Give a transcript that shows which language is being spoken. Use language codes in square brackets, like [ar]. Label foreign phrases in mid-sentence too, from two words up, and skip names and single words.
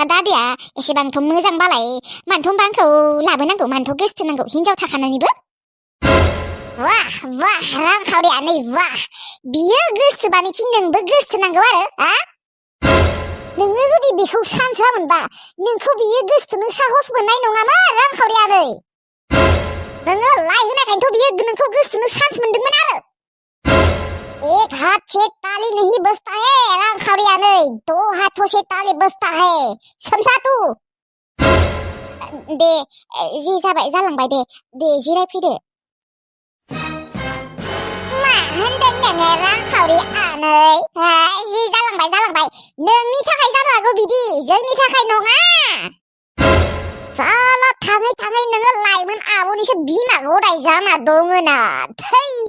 [brx] दादैया एसेबांथ' मोजांबालाय मानोथ' होनबा आंखौ लाबोनांगौ मानोथ' गोसो थोनांगौ हिनजाव थाखानानैबो वाह रांखावरियानै वाह बियो गोसोबानोखि नोंबो गोसोनांगौ आरो नोङो जुदि बेखौ सान्स होआमोनबा नोंखौ बियो गोसोथोनो साहस मोननाय नङामोन रांखावरियानै नोङो लाइ होनायखायनोथ' बियो नोंखौ गोसोथोनो सान्स मोनदोंमोन आरो [hi] एक हाथ से ताली नहीं बजता है [brx] रांखावरियानै [hi] दो हाथों से ताली बजता है समझा तू [brx] दे जि जाबाय जालांबाय दे जिरायफैदो होनदों नोङो रांखावरि जि जालांबाय नोंनि थाखाय जानो हागौ बिदि जोंनि थाखाय नङा साला थाङै नोङो लाइमोन आब'निसो बिमा गदाय जाना दङना थै